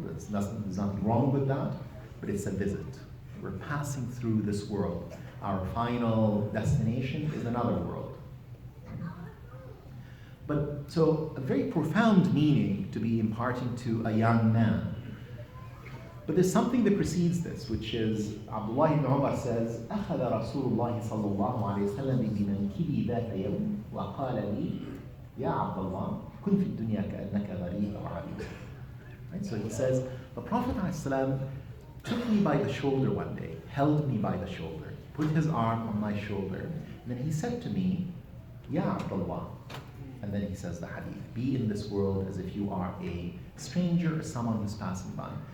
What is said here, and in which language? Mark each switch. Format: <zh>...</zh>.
<en>There's nothing wrong with that, but it's a visit. We're passing through this world. Our final destination is another world. But so a very profound meaning to be imparting to a young man. But there's something that precedes this, which is Abdullah ibn Umar says,</en> <ar>أخذ رسول الله صلى الله عليه وسلم بمنكبي ذات يوم وقال لي يا عبد الله كن في الدنيا كأنك غريب أو عبيد.</ar> <en>Right? So he says, the Prophet ﷺ took me by the shoulder one day, held me by the shoulder, put his arm on my shoulder, and then he said to me, Ya Abdullah. And then he says the hadith, be in this world as if you are a stranger or someone who's passing by.</en>